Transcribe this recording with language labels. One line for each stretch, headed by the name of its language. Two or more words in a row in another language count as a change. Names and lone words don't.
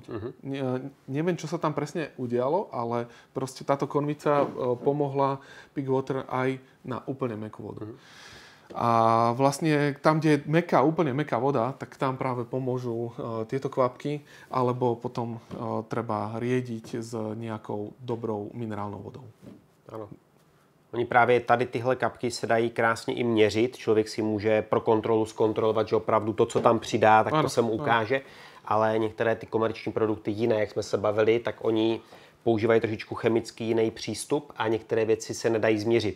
Slovak: Neviem, čo sa tam presne udialo, ale proste táto konvica pomohla pig water aj na úplne mäkkú vodu. A vlastne tam, kde je úplne mäkká voda, tak tam práve pomôžu tieto kvapky, alebo potom treba riediť s nejakou dobrou minerálnou vodou.
Czech: Ano. Oni právě tady tyhle kapky se dají krásně i měřit. Člověk si může pro kontrolu zkontrolovat, že opravdu to, co tam přidá, tak to se mu ukáže. Ale některé ty komerční produkty jiné, jak jsme se bavili, tak oni používají trošičku chemický jiný přístup a některé věci se nedají změřit.